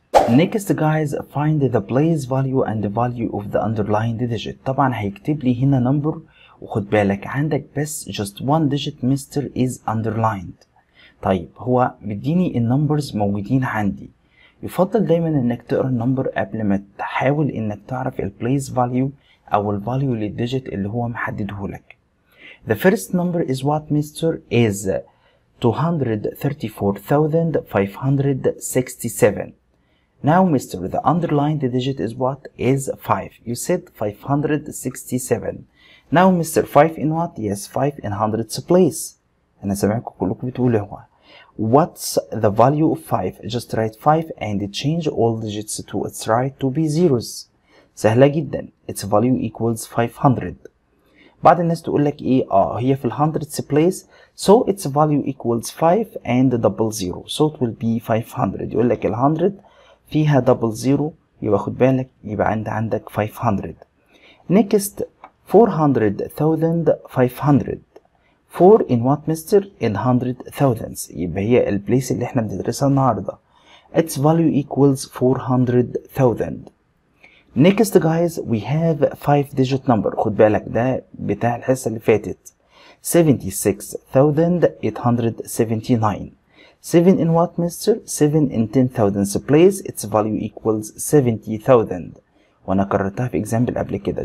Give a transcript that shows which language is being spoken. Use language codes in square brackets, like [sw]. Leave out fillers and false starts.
[en] Next guys, find the place value and the value of the underlined digit. [ar] طبعا هيكتب لي هنا number وخد بالك عندك بس [en] just one digit [ar] Mr. [en] is underlined. [ar] طيب هو مديني النمبرز موجودين عندي. يفضل دايما انك تقرا النمبر قبل ما تحاول انك تعرف البليس فاليو او الفاليو للديجيت اللي هو محدده لك. [en] The first number is what Mr. is 234,567. Now Mr. the underlined digit is what? Is 5. You said 567. Now Mr. 5 in what? Yes, 5 in hundreds place. [ar] أنا سامعكم كلكم بتقولوا هو. [en] What's the value of 5? Just write 5 and change all digits to its right to be zeros. [ar] سهلة جدا. [en] Its value equals 500. [ar] بعض الناس تقول لك ايه هي في [en] hundreds place so its value equals 5 and double zero so it will be 500. [ar] يقول لك 100 فيها double zero يبقى خد بالك يبقى عندك 500. [en] Next 400,500. 4 in what Mr. in [ar] 100,000. يبقى هي البليس اللي احنا بندرسها النهارده. [en] Its value equals 400,000. Next guys we have 5 digit number. [ar] خد بالك ده بتاع الحصة اللي فاتت. [en] 76,879. 7 in what Mr. 7 in 10,000 place. Its value equals 70,000. [ar] وانا كررتها في example قبل كده.